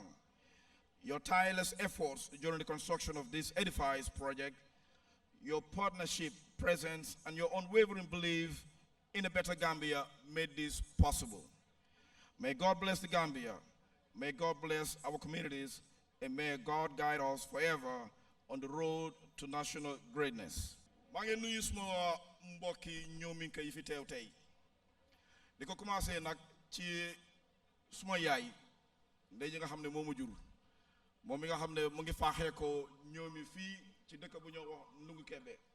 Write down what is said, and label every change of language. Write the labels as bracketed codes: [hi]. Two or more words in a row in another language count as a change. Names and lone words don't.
[en] Your tireless efforts during the construction of this edifice project, your partnership, presence, and your unwavering belief in a better Gambia made this possible. May God bless the Gambia, may God bless our communities, and may God guide us forever on the road to national greatness. [wo] maa ngi nuyu suma mbokki ñoominka yi fi teew tey di ko commencé nag ci suma yaay ndey ji nga xam ne moo ma jur moom mi nga xam ne mu ngi faaxee ko ñoomi fii ci dëkk bu ñoo wax Ndungu Kebe